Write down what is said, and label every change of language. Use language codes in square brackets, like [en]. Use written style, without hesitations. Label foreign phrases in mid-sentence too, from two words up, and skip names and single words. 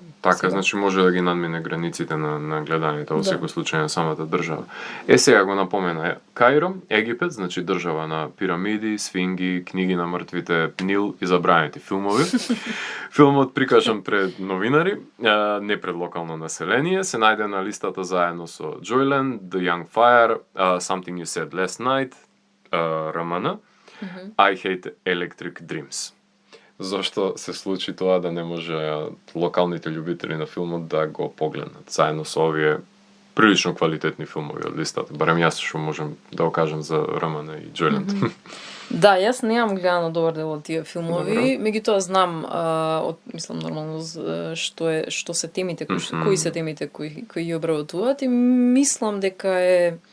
[mk] Така, значи може да ги надмине границите на гледањето во секој случај на самата држава. Сега го напомена, Кајро, Египет, значи држава на пирамиди, сфинги, книги на мртвите, Нил и забраните филмови. Филмот прикажан пред новинари, не пред локално население, се најде на листата заедно со Joyland, The Young Fire, Something You Said Last Night, РМН, I Hate Electric Dreams. Зошто се случи тоа да не може локалните љубители на филмот да го погледнат заедно со овие прилично квалитетни филмови од листата. Барем јас што можам да го кажам за РМН и Joyland. Да, јас немам гледано добар дел од тие филмови, меѓутоа знам, мислам нормално што се темите, кои се темите кои ги обработуваат и мислам дека е